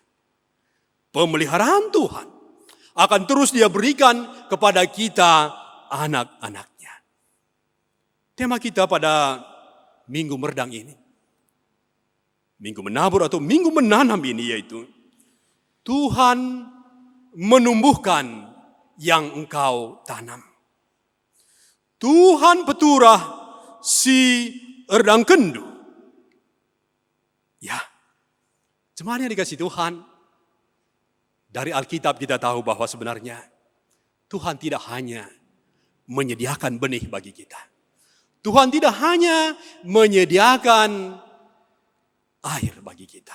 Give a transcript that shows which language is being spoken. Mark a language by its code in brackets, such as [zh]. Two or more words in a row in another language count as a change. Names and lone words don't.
[id] Pemeliharaan Tuhan akan terus Dia berikan kepada kita anak-anaknya. Tema kita pada Minggu Merdang ini, Minggu menabur atau Minggu menanam ini, yaitu Tuhan menumbuhkan yang engkau tanam. [btx] Tuhan peturah si erdang kendu. [id] Ya, jemaat yang dikasih Tuhan, dari Alkitab kita tahu bahwa sebenarnya Tuhan tidak hanya menyediakan benih bagi kita. Tuhan tidak hanya menyediakan air bagi kita.